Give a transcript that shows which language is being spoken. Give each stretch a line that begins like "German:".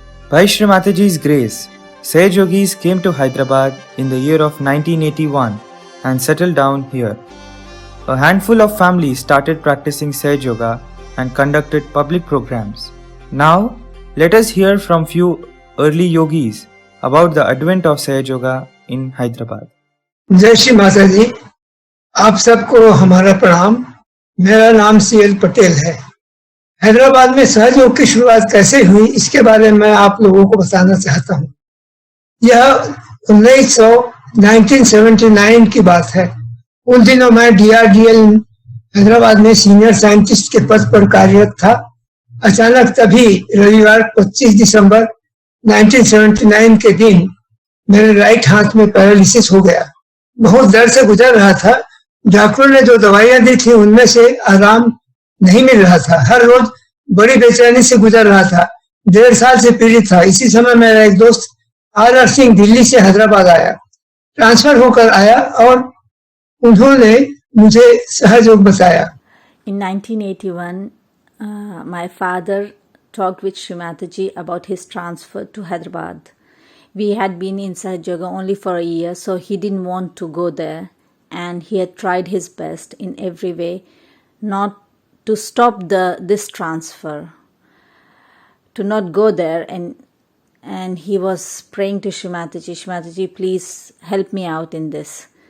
English: By Shri Mataji's grace, Sage Yogis came to Hyderabad in the year of 1981 and settled down here. A handful of families started practicing Sage Yoga and conducted public programs. Now, let us hear from few early yogis about the advent of Sage Yoga in Hyderabad.
Hindi: जय श्री माता जी, आप सबको हमारा प्रणाम। मेरा नाम CL Patel है। हैदराबाद में सहज योग की शुरुआत कैसे हुई इसके बारे में आप लोगों को बताना चाहता हूँ। यह 1979 की बात है। उन दिनों मैं DRDL हैदराबाद में सीनियर साइंटिस्ट के पद पर कार्यरत था। अचानक तभी रविवार 25 दिसंबर 1979 के दिन मेरे राइट हाथ में पैरालिसिस हो गया। बहुत दर्द से गुजर रहा था। डॉक्टरों ने जो दवाइयां दी थी उनमें से आराम नहीं मिल रहा था। हर रोज बड़ी बेचैनी से गुजर रहा था। 1.5 साल से पीड़ित था। इसी समय मेरा एक दोस्त RR सिंह दिल्ली से हैदराबाद आया, ट्रांसफर होकर आया और उन्होंने मुझे सहज योग बताया।
English: In 1981, my father talked with Shri Mataji about his transfer to Hyderabad. We had been in Sahaj Yoga only for a year, so he didn't want to go there, and he had tried his best in every way not to stop this transfer, to not go there, and he was praying to Shri Mataji, please help me out in this.